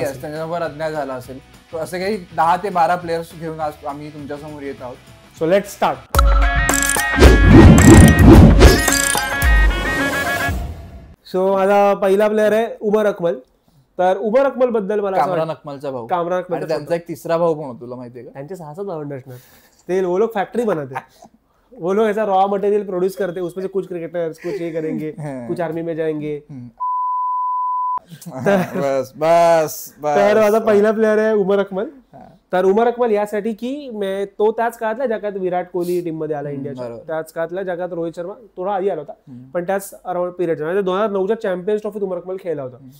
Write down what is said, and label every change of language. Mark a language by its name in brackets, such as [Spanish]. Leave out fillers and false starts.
[Marathi] त्यांच्यासोबत अन्याय झाला असेल. तर असे काही 10 ते 12 प्लेयर्स घेऊन आज आम्ही तुमच्यासमोर येत आहोत. [English] So let's start. [Marathi] सो माझा पहिला प्लेअर आहे उमर अकमल. तर उमर अकमल बद्दल मला कामरान अकमलचा भाऊ, कामरान अकमल त्यांचा एक तिसरा भाऊ पण होता, तुला माहितीये का? त्यांचे 6 भावंड असणार. [Hindi] ते वो लोग फैक्ट्री बनाते, वो लोग ऐसा रॉ मटेरियल प्रोड्यूस करते, उसमें से कुछ क्रिकेटर्स कुछ ये करेंगे, कुछ आर्मी में जाएंगे. बस बस. [Marathi] तर माझा पहिला प्लेअर आहे उमर अकमल. तर उमर अकमल यासाठी की तो त्याच काळातल्या जगात विराट कोहली टीम मध्ये आला इंडियाच्या, त्याच काळातल्या जगात रोहित शर्मा थोडा आधी आला होता, पण त्याच अराउंड पिरियड 2009च्या चॅम्पियन्स ट्रॉफीत उमर अकमल खेळला होता.